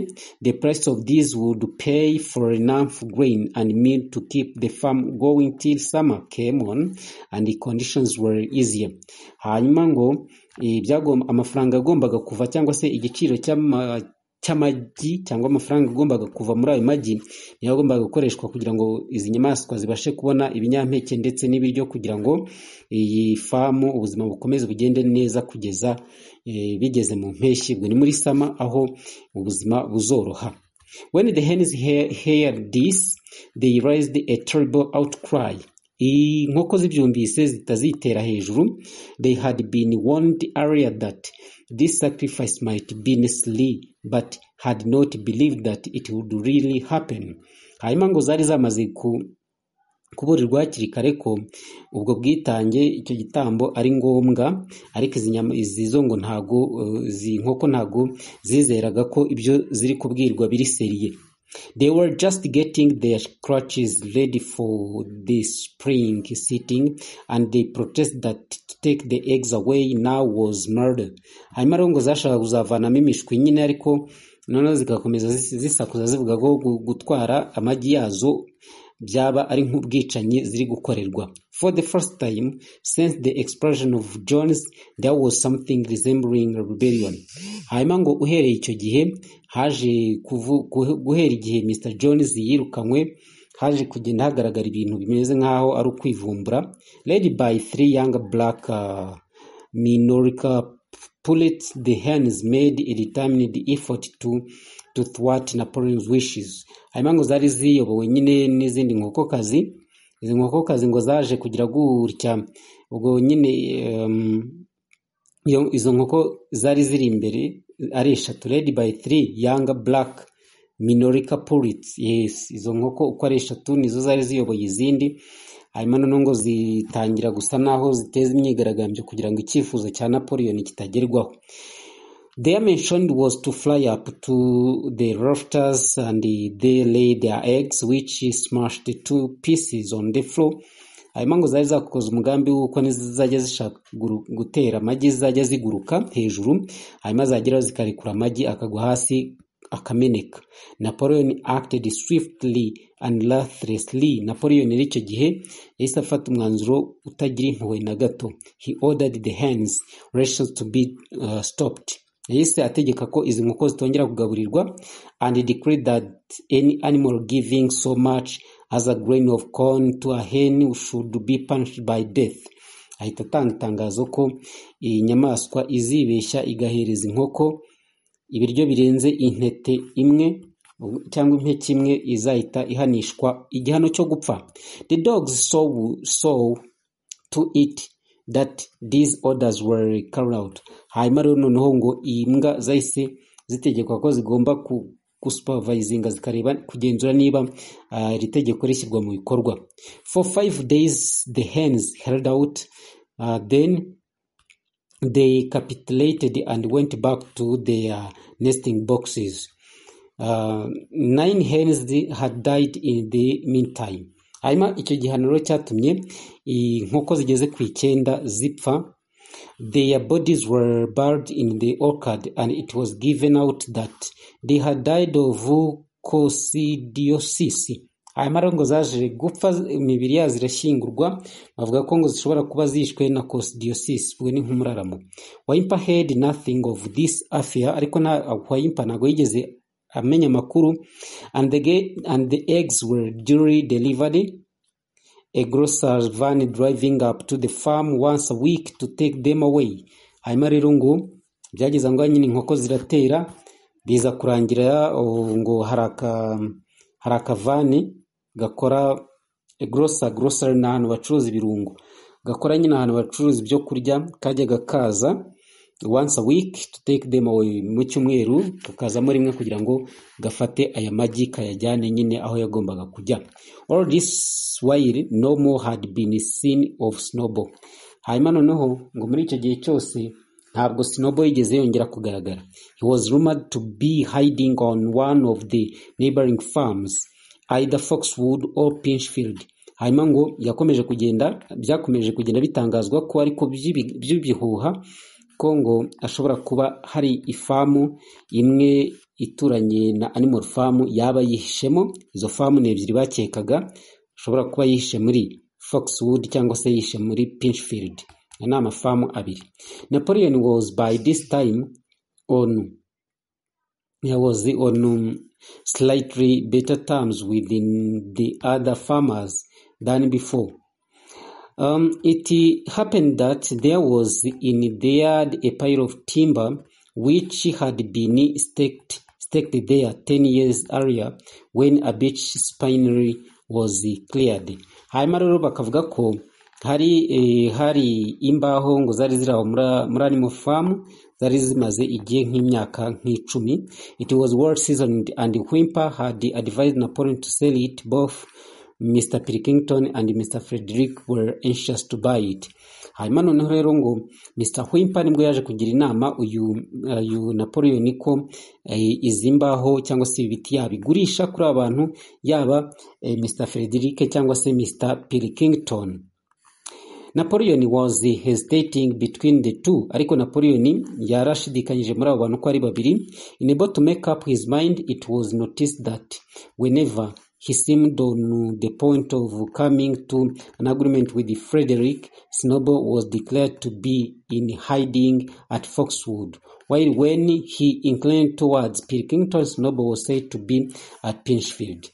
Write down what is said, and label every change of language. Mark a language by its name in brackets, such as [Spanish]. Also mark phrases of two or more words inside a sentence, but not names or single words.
[English] The price of these would pay for enough grain and meal to keep the farm going till summer came on and the conditions were easier. [Kinyarwanda] Hanyuma ngo amafaranga agombaga kuva cyangwa se igiciro cy'amagi cyangwa amafaranga agombaga kuva muri ayo magi niyo agombaga gukoreshwa kugira ngo izi nyamaswa zibashe kubona ibinyampeke ndetse n'ibiryo, kugira ngo iyi famu ubuzima bukomeze bugende neza kugeza bigeze mu mpeshyi, ubwo ni muri sama aho ubuzima buzoroha. [English] When the hens heard this, they raised a terrible outcry. [Kinyarwanda] Inkoko zibyumvise zitazitera hejuru. [English] They had been warned earlier that this sacrifice might be necessary, but had not believed that it would really happen. [Kinyarwanda] Hanyuma ngo zari zamaze kuburirwa hakiri kare ko ubwo bwitange icyo gitambo ari ngombwa, ariko izi zo ngo ntago izi nkoko ntago zizeraga ko ibyo ziri kubwirwa biri seriye. [English] They were just getting their crutches ready for the spring sitting, and they protested that to take the eggs away now was murder. [Kinyarwanda] Hanyuma rero ngo zashaka kuzavanamo imishwi nyine, ariko noneho zigakomeza zisakuza zivuga ko gutwara amagi yazo byaba ari nk'ubwicanyi ziri gukorerwa. [English] For the first time since the explosion of Jones, there was something resembling a rebellion. [Kinyarwanda] Hanyuma ngo uhereye icyo gihe haje guhera igihe Mr. Jones yirukanywe, haje kugenda hagaragara ibintu bimeze nk'aho ari ukwivumbura. [English] Led by 3 young black Minorca pullets, the hens made a determined effort to thwart Napoleon's wishes. [Kinyarwanda] Hanyuma ngo zari ziyobowe nyine n'izindi nkokokazi. Izi nkokokazi ngo zaje kugira gutya, ubwo nyine izo nkoko zari ziri imbere ari 3, [English] led by 3 young black Minorca pullets. [Kinyarwanda] Yes, izo nkoko uko ari 3 nizo zari ziyoboye izindi. Hanyuma noneho ngo zitangira gusa naho ziteza imyigaragambyo kugira ngo icyifuzo cya Napoleon kitagerwaho. [English] Their mission was to fly up to the rafters and they lay their eggs, which smashed 2 pieces on the floor. [Kinyarwanda] Hanyuma ngo zari zakoze umugambi w'uko nizajya zishaka gutera amagi zajya ziguruka hejuru, hanyuma zageraho zikarekura amagi akagwa hasi akameneka. [English] Napoleon acted swiftly and ruthlessly. [Kinyarwanda] Napoleon icyo gihe yahise afata umwanzuro utagira impuhwe na gato. [English] He ordered the hens rations to be stopped. [Kinyarwanda] Yahise ategeka ko izi nkoko zitongera kugaburirwa, [English] and declared that any animal giving so much as a grain of corn to a hen should be punished by death. [Kinyarwanda] Ahita atanga itangazo ko inyamaswa izibeshya igahereza inkoko ibiryo birenze intete imwe cyangwa impeke imwe izahita ihanishwa igihano cyo gupfa. [English] The dogs saw to it that these orders were carried out. [Kinyarwanda] Hanyuma rero noneho ngo imbwa zahise zitegekwa ko zigomba gusupervisinga, zikareba kugenzura niba iri tegeko rishyirwa mu bikorwa. [English] For 5 days the hens held out, then they capitulated and went back to their nesting boxes. 9 hens had died in the meantime. [Kinyarwanda] Hanyuma icyo gihaniro cyatumye inkoko zigeze ku 9 zipfa. [English] Their bodies were buried in the orchard, and it was given out that they had died of coccidiosis. [Kinyarwanda] Hanyuma rero ngo zaje gupfa, imibiri yazo irashyingurwa, bavuga ko ngo zishobora kuba zishwe na coccidiosis, ubwo ni nk'umuraramo. [English] Waimpa had nothing of this affair, [Kinyarwanda] ariko Waimpa ntabwo yigeze amenya amakuru. [English] And the eggs were duly delivered, a grocer's van driving up to the farm once a week to take them away. [Kinyarwanda] Hanyuma rero ngo byageza ngo nyine inkoko ziratera, biza kurangira ngo hari akavani gakora grocer n'ahantu bacuruza ibirungo, gakora nyine ahantu bacuruza ibyo kurya, kajyaga kaza [English] once a week to take them away, [Kinyarwanda] mu cyumweru kakazamo rimwe kugira ngo gafate aya magi kayajyane nyine aho yagombaga kujya. [English] All this while no more had been seen of Snowball. [Kinyarwanda] Hanyuma noneho ngo muri icyo gihe cyose ntabwo Snowball yigeze yongera kugaragara. [English] He was rumored to be hiding on one of the neighboring farms, either Foxwood or Pinchfield. [Kinyarwanda] Hanyuma ngo byakomeje kugenda bitangazwa ko ariko by'ibihuha ko ngo ashobora kuba hari ifamu imwe ituranye na Animal Farm yaba yihishemo. Izo famu ni 2 bakekaga, ashobora kuba yihishe muri Foxwood cyangwa se yihishe muri Pinchfield. Ni amafamu 2. [English] Napoleon was by this time on slightly better terms within the other farmers than before. It happened that there was in the yard a pile of timber which had been staked there 10 years earlier when a beech spinery was cleared. [Kinyarwanda] Hanyuma rero bakavuga ko hari imbaho ngo zari ziraho muri Animal Farm, zari zimaze igihe nk'imyaka 10. [English] It was well seasoned, and Whymper had advised Napoleon to sell it both Mr. Pilkington and Mr. Frederick were anxious to buy it. [Kinyarwanda] Hanyuma noneho rero ngo Mr. Whymper nibwo yaje kugira inama uyu Napoleon ko izi mbaho cyangwa se ibiti yabigurisha kuri abantu, yaba Mr. [English] Frederick [Kinyarwanda] cyangwa se [English] Mr. Pilkington. Napoleon was hesitating between the two, [Kinyarwanda] ariko Napoleon yarashidikanyije muri abo bantu ko ari babiri. [English] Unable to make up his mind, it was noticed that whenever he seemed on the point of coming to an agreement with Frederick, Snowball was declared to be in hiding at Foxwood, while when he inclined towards Pilkington, Snowball was said to be at Pinchfield.